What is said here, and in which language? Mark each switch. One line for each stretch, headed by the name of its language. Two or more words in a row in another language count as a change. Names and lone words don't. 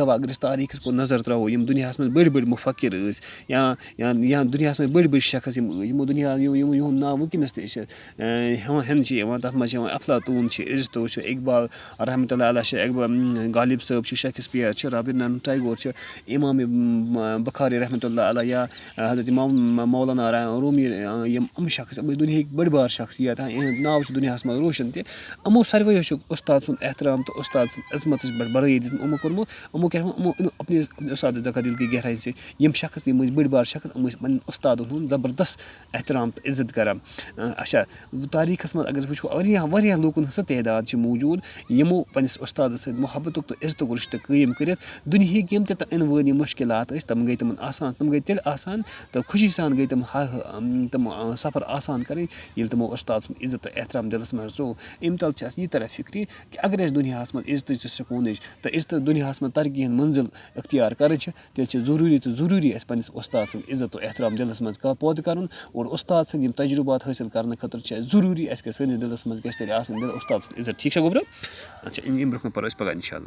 Kashmiri: گواہ اگر أسۍ تاریٖخَس کُن نظر ترٛاوو یِم دُنیاہَس منٛز بٔڑۍ بٔڑۍ مُفکِر ٲسۍ یا دُنیاہَس منٛز بٔڑۍ بٔڑۍ شخص یِمو یِہُنٛد ناو وٕنکٮ۪نَس تہِ چھِ ہٮ۪نہٕ چھِ یِوان تَتھ منٛز چھِ یِوان افلاطوٗن چھِ اِرسطو چھِ اقبال
Arabic: رحمتہ اللہ علیہ
Kashmiri: چھِ غالب صٲب چھِ شیکسپیر چھِ رابِندرناتھ ٹیگور چھِ اِمامِ بُخاری
Arabic: رحمتہ اللہ علیہ
Kashmiri: یا حضرت مولانا رومی یِم شخص یِم دُنہِکۍ بٔڑۍ بار شخصیت یِہُنٛد ناو چھُ دُنیاہَس منٛز روشَن تہِ یِمو ساروٕیو چھُ اُستاد سُنٛد احترام تہٕ اُستاد سٕنٛز عظمتٕچ پٮ۪ٹھ بڑٲیی دِژمٕژ یِمو کوٚرمُت یِمو کیٛاہ یِمو
Urdu: اپنہِ اُستاد دِکھا دِل کی گہرائی سے
Kashmiri: یِم شخص یِم ٲسۍ بٔڑۍ بار شخص یِم ٲسۍ پنٕنۍ اُستادَن ہُنٛد زبردست احترام تہٕ عزت کَران اچھا تاریٖخَس منٛز اگر أسۍ وٕچھو واریاہ لوٗکَن ہٕنٛز سۄ تعداد چھِ موٗجوٗد یِمو پنٛنِس اُستادَس سۭتۍ محبتُک تہٕ عزتُک رِشتہٕ قٲیِم کٔرِتھ دُنہِکۍ یِم تہِ یِنہٕ وٲلۍ یِم مُشکلات ٲسۍ تِم گٔے تِمَن آسان تِم گٔے تیٚلہِ آسان تہٕ خوشی سان گٔے تِم سفر آسان کَرٕنۍ ییٚلہِ تِمو اُستاد سُنٛد عزت تہٕ احترام دِلَس منٛز ترٛوو اَمہِ تَل چھِ اَسہِ یہِ طرح فِکرِ کہِ اگر اَسہِ دُنیاہَس منٛز عزتٕچ تہٕ سکوٗنٕچ تہٕ عزتہٕ دُنیاہَس منٛز ترقی ہِنٛز منزِل اختیار کَرٕنۍ چھِ تیٚلہِ چھِ ضروٗری اَسہِ پنٛنِس اُستاد سٕنٛد عزت تہٕ احترام دِلَس منٛز پٲدٕ کَرُن اور اُستاد سٕنٛدۍ یِم تجرُبات حٲصِل کَرنہٕ خٲطرٕ چھِ اَسہِ ضروٗری اَسہِ گژھِ سٲنِس دِلَس منٛز گژھِ تیٚلہِ آسٕنۍ اُستاد سٕنٛز عزت ٹھیٖک چھا گوٚبرو اچھا اَمہِ برونٛہہ کُن پَرو أسۍ پَگاہ
Arabic: اِنشاء اللہ